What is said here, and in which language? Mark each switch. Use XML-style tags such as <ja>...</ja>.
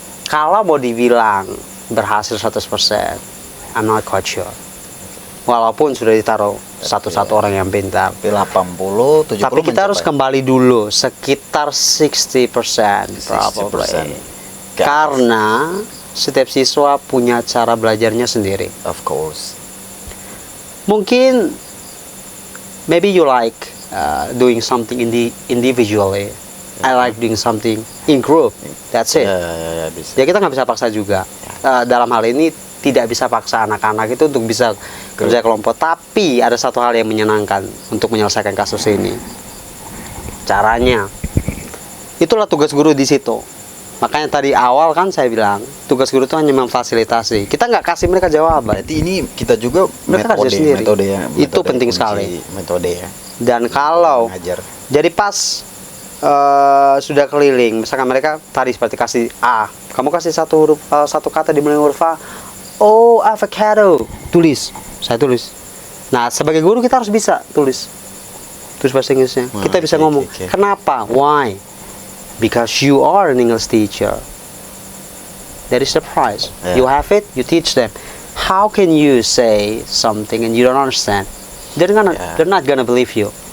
<id>Kalau mau dibilang berhasil 100%,</id> <en>I'm not quite sure.</en> <id>Walaupun sudah ditaruh satu orang yang pintar. 80, 70. Tapi kita harus kembali dulu sekitar 60%</id> <en>probably.</en> <id>Karena setiap siswa punya cara belajarnya sendiri.</id> <en>Of course.</en> <id>Mungkin</id> <en>maybe you like doing something individually. I like doing something in group. That's it.</en> <id>Bisa. Ya kita nggak bisa paksa juga. Dalam hal ini tidak bisa paksa anak-anak itu untuk bisa kerja kelompok. Tapi ada satu hal yang menyenangkan untuk menyelesaikan kasus ini. Caranya. Itulah tugas guru di situ. Makanya tadi awal kan saya bilang tugas guru itu hanya memfasilitasi. Kita nggak kasih mereka jawaban. Berarti ini kita juga mereka kerja sendiri. Metode itu penting sekali. Metode ya. Dan kalau jadi pas sudah keliling, misalkan mereka tadi seperti kasih A, kamu kasih satu kata dimulai huruf A. Oh, avocado, tulis, saya tulis. Nah, sebagai guru kita harus bisa tulis bahasa Inggrisnya. Kita bisa ngomong. Kenapa?</id> <en>Why? Because you are an English teacher. That is the prize. You have it, you teach them. How can you say something and you don't understand? They're not gonna believe you.</en>